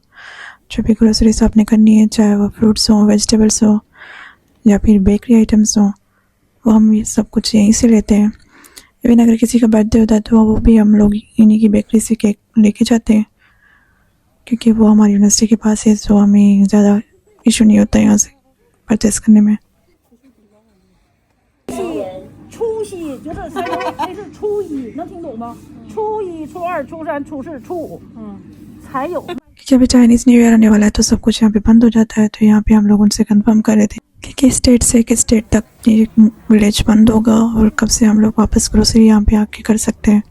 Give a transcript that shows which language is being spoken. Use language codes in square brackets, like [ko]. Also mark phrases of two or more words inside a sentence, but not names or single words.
[hi] जो भी ग्रोसरीज आपने करनी है, चाहे वो फ्रूट्स हों, वेजिटेबल्स हो या फिर [en] bakery items [hi] हों, वो हम ये सब कुछ यहीं से लेते हैं। इवन अगर किसी का बर्थडे होता है तो वो भी हम लोग इन्हीं की बेकरी से केक लेके जाते हैं, क्योंकि वो हमारी यूनिवर्सिटी के पास है। सो हमें ज़्यादा इशू नहीं होता यहाँ से परचेस करने में। [zh] 除夕就是才是初一，能听懂吗？初一、初二、初三、初四、初五，才有。 [hi] जब [en] Chinese New Year [hi] आने वाला है तो सब कुछ यहाँ पे बंद हो जाता है। तो यहाँ पे हम लोग उनसे कंफर्म कर रहे थे कि किस स्टेट से किस स्टेट तक ये विलेज बंद होगा और कब से हम लोग वापस ग्रोसरी यहाँ पे आके कर सकते हैं।